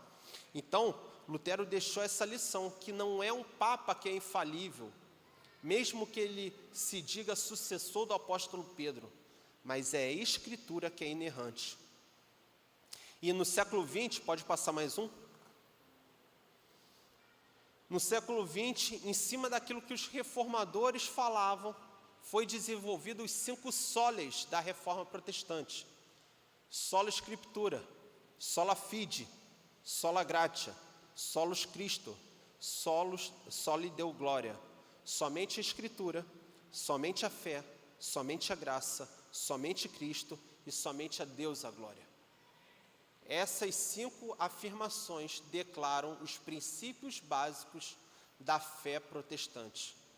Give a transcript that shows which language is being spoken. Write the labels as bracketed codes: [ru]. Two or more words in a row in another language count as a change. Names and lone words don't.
[pt] Então, Lutero deixou essa lição, que não é um Papa que é infalível, mesmo que ele se diga sucessor do apóstolo Pedro, mas é a Escritura que é inerrante. E no século XX, pode passar mais um? No século XX, em cima daquilo que os reformadores falavam, foi desenvolvido os 5 soles da Reforma Protestante. [la] Sola Scriptura, Sola Fide, Sola Gratia, Solus Christo, Soli Deo Glória. [pt] Somente a Escritura, somente a fé, somente a graça, somente Cristo e somente a Deus a glória. Essas 5 afirmações declaram os princípios básicos da fé protestante.